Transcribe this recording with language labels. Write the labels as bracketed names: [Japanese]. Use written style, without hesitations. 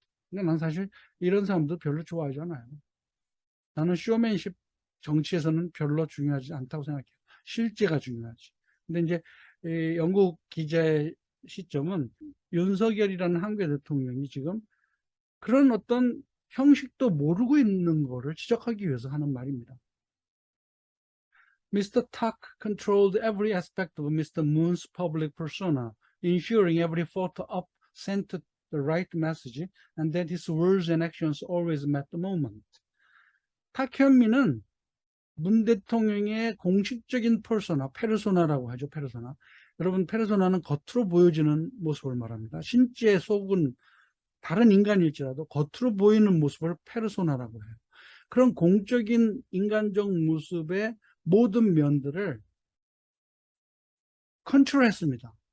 [Korean] 근데 난 사실 이런 사람도 별로 좋아하지 않아요. 나는 쇼맨십 정치에서는 별로 중요하지 않다고 생각해요. 실제가 중요하지. 근데 이제 영국 기자의 시점은 윤석열이라는 한국의 대통령이 지금 그런 어떤 형식도 모르고 있는 거를 지적하기 위해서 하는 말입니다. [English] Mr. Tak controlled every aspect of Mr. Moon's public persona, ensuring every photo op sent the right message and that his words and actions always met the moment. [Korean] 탁현민은 문 대통령의 공식적인 페르소나라고 하죠. 페르소나. 여러분, 페르소나는 겉으로 보여지는 모습을 말합니다. 신체 속은 다른 인간일지라도 겉으로 보이는 모습을 페르소나라고 해요. 그런 공적인 인간적 모습의 모든 면들을 컨트롤했습니다.